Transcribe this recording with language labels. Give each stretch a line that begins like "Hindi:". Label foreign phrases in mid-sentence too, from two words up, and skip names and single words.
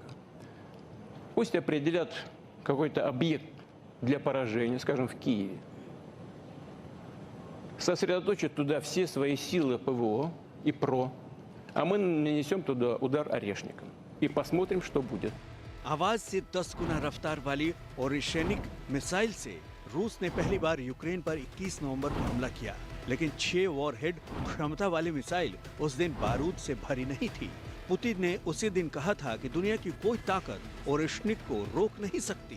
Russian: Пусть определят какой-то объект для поражения, скажем, в Киеве. Сосредоточат туда все свои силы ПВО и ПРО, а мы нанесем туда удар орешником. И посмотрим, что будет.
Hindi: आवाज से 10 गुना रफ्तार वाली ओरेश्निक मिसाइल से रूस ने पहली बार यूक्रेन पर 21 नवंबर को हमला किया। लेकिन 6 वॉरहेड क्षमता वाली मिसाइल उस दिन बारूद से भरी नहीं थी। पुतिन ने उसी दिन कहा था कि दुनिया की कोई ताकत ओरेश्निक को रोक नहीं सकती।